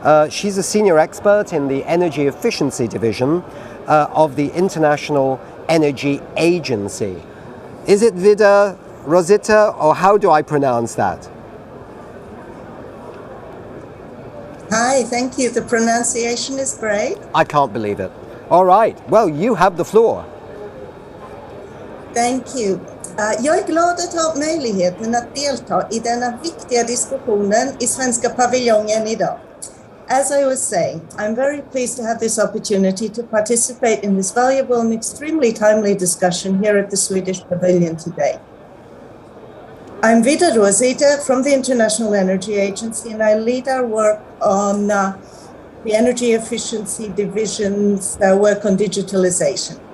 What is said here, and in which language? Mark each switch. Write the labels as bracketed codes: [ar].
[en] She's a senior expert in the energy efficiency division of the International Energy Agency. Is it Vida Rosita, or how do I pronounce that? Hi, thank you. The pronunciation is great. I can't believe it. All right, well, you have the floor. Thank you. [sv] Jag är glad att ha möjligheten att delta I denna viktiga diskussionen I Svenska paviljongen idag. [en] As I was saying, I'm very pleased to have this opportunity to participate in this valuable and extremely timely discussion here at the Swedish Pavilion today. I'm Vida Rosita from the International Energy Agency, and I lead our work on the Energy Efficiency Division's work on digitalization.